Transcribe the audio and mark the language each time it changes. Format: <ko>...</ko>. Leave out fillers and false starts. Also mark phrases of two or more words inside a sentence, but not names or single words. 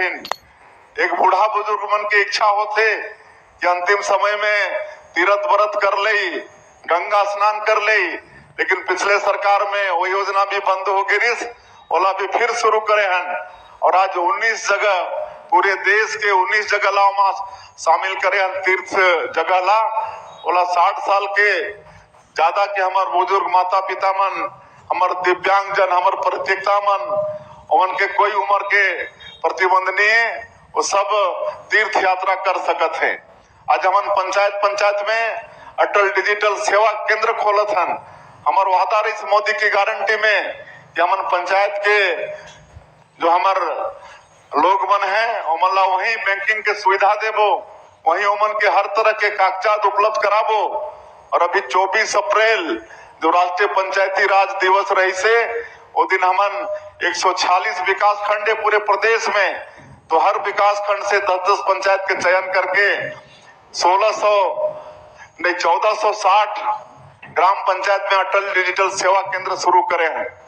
<hne>एक बूढ़ा बुजुर्ग मन की इच्छा होते कि अंतिम समय में तीर्थ व्रत कर ले, गंगा स्नान कर ले, लेकिन पिछले सरकार में वो योजना भी बंद हो गई, ओला भी फिर शुरू करे हन। और आज 19 जगह पूरे देश के 19 जगह ला शामिल करे हन तीर्थ जगह ला। ओला 60 साल के ज्यादा के हमार बुजुर्ग माता पिता मन, हमार दिव्यांग जन, हमार प्रतियोगिता मन, उन के कोई उम्र के प्रतिबंध नहीं है, वो सब तीर्थ यात्रा कर सकत है। आज हमन पंचायत में अटल डिजिटल सेवा केंद्र खोलत हन। हमार वादा रही मोदी की गारंटी में कि हमन पंचायत के जो हमार लोग मन है ओमन ला वही बैंकिंग के सुविधा देबो, वही ओमन के हर तरह के कागजात उपलब्ध कराबो। और अभी 24 अप्रैल जो राष्ट्रीय पंचायती राज दिवस रही से वो दिन हमन 146 विकास खंड है पूरे प्रदेश में, तो हर विकास खंड से 10-10 पंचायत के चयन करके 1460 ग्राम पंचायत में अटल डिजिटल सेवा केंद्र शुरू करे हैं।</hne>